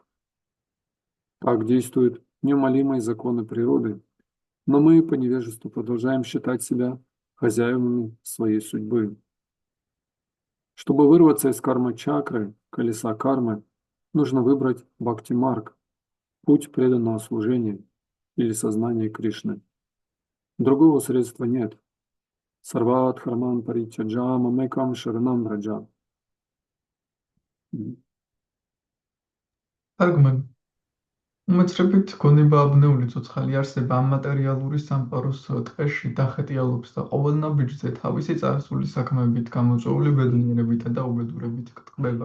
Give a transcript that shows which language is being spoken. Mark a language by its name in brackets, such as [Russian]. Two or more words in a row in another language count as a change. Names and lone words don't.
[Russian] Так действуют неумолимые законы природы, но мы по невежеству продолжаем считать себя хозяевами своей судьбы. Чтобы вырваться из карма-чакры, колеса кармы, нужно выбрать бхакти-марг, путь преданного служения или сознания Кришны. Другого средства нет. [Sanskrit] सर्व धर्मान् परित्यज्य मामेकं शरणं व्रज. [Georgian] თარგმანი უმეცრებით გონება აბნეული ცოცხალი არსება ამ მატერიალური სამყაროს ტყეში დახეტიალობს და ყოველნა ბიჭზე თავისი წარსული საქმეებით გამოწვეული ბედნიერებითა და უბედურებით ტკბება.